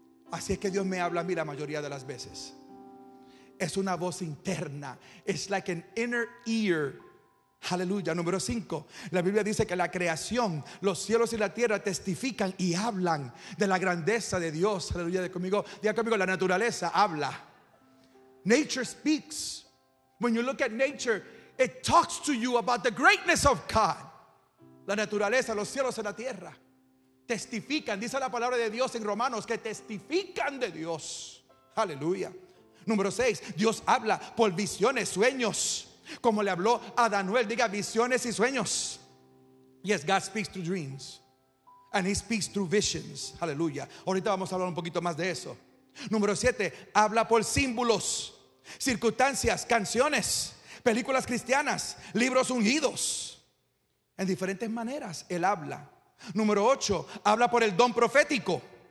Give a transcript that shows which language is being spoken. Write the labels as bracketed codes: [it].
[es] Así es que Dios me habla a mí la mayoría de las veces. Es una voz interna. Es [en] like an inner ear. [es] Aleluya. Número 5, la Biblia dice que la creación, los cielos y la tierra testifican y hablan de la grandeza de Dios. Aleluya. Diga conmigo, la naturaleza habla. [en] Nature speaks. When you look at nature, it talks to you about the greatness of God. [es] La naturaleza, los cielos y la tierra testifican. Dice la palabra de Dios en Romanos que testifican de Dios. Aleluya. Número 6, Dios habla por visiones, sueños, como le habló a Daniel. Diga, visiones y sueños. [en] Yes, God speaks through dreams, and He speaks through visions. [es] Aleluya. Ahorita vamos a hablar un poquito más de eso. Número 7, habla por símbolos, circunstancias, canciones, películas cristianas, libros ungidos. En diferentes maneras Él habla. Número 8, habla por el don profético.